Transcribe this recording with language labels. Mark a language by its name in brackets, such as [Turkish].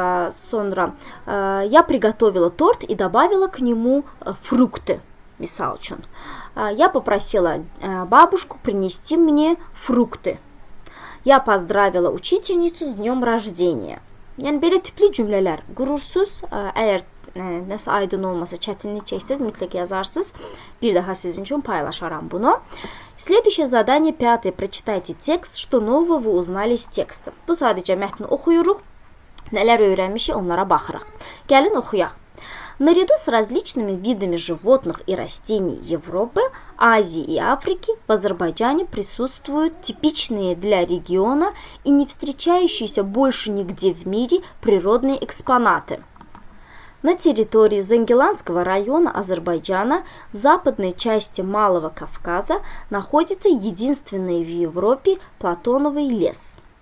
[Azerbaijani] Sonra [Russian] я приготовила торт и добавила к нему фрукты. [Azerbaijani] Misal üçün. [Russian] Я попросила бабушку принести мне фрукты. Я поздравила учительницу с днем рождения. [Azerbaijani] Yəni belə tipli cümlələr qurursuz. Əgər nəsə aydın olmasa, çətinlik çəksəz, mütləq yazarsınız. Bir daha sizin üçün paylaşaram bunu. [Russian] Следующее задание, 5. Прочитайте текст, что нового вы узнали из текста. [Azerbaijani] Bu sadəcə mətni oxuyuruq. Nələr öyrənmişik, onlara baxırıq. Gəlin oxuyaq. [Russian] Наряду с различными видами животных и растений Европы, Азии и Африки в Азербайджане присутствуют типичные для региона и не встречающиеся больше нигде в мире природные экспонаты. На территории Зангиланского района Азербайджана в западной части Малого Кавказа находится единственный в Европе платоновый лес.